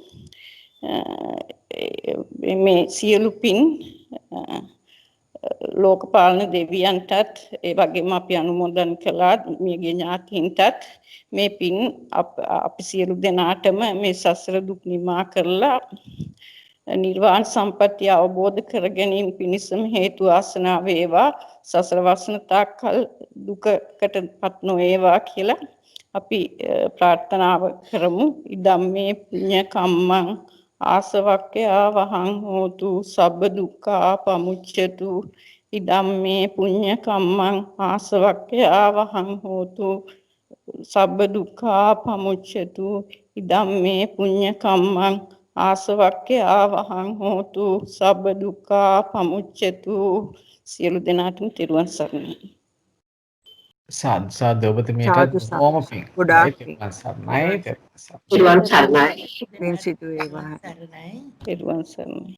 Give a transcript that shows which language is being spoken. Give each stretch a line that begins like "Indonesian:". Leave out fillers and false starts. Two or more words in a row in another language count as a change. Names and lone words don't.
Sinhala: මේ සියලු පින් ලෝකපාලන දෙවියන්ටත් ඒ වගේම අපි අනුමෝදන් කළා මියගිය ඥාතීන්ටත් මේ පින් අපි සියලු දෙනාටම මේ සසර දුක් නිමා කරලා නිර්වාණ සම්පත්තිය අවබෝධ කර ගැනීම පිණිසම හේතු ආසනා වේවා. සසර වසන තාක්කල් දුකකටපත් නොවේවා කියලා අපි ප්‍රාර්ථනාව කරමු.
Pali: ඉදම්මේ පුඤ්ඤ කම්මං ආසවක්ඛ්‍යා වහං හෝතු සබ්බ දුක්ඛා පමුච්ඡතු. ඉදම්මේ පුඤ්ඤ කම්මං ආසවක්ඛ්‍යා වහං හෝතු සබ්බ දුක්ඛා පමුච්ඡතු. ඉදම්මේ පුඤ්ඤ කම්මං ආසවක්ඛ්‍යා වහං හෝතු සබ්බ දුක්ඛා පමුච්ඡතු.
Sinhala: සියලු දෙනාටම තෙරුවන් සරණයි. සාදු ඔබතුමියට සාදු බොහොම සාදු පිං. ගොඩාක් හොඳයි, පිං. තෙරුවන් සරණයි. තෙරුවන් සරණයි. පිරුවන් සරණයි. පින් සිදු වේවා. සරණයි. පෙරවන් සරණයි.